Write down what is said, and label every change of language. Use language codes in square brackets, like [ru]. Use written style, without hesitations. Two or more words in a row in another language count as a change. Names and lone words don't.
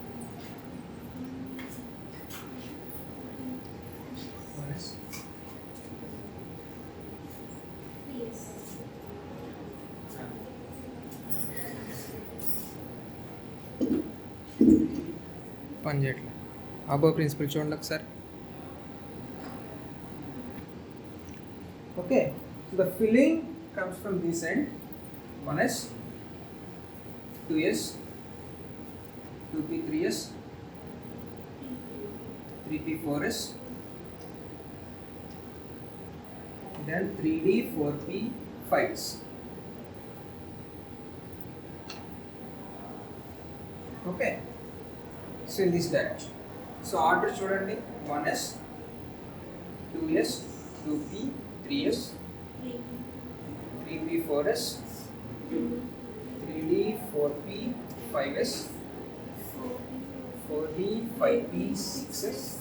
[en] What is? [te] పని చేయట్లేదు. అబో ప్రిన్సిపల్ చూడండి ఒకసారి. [en] Okay, so the filling comes from this end. 1s, 2s, 2p, 3s, 3p, 4s, then 3d, 4p, 5s. Okay, so in this direction. So order చూడండి, 1s, 2s, 2p, 3s, 3p, 4s, 3d, 4p, 5s, 4d, 5p, 6s,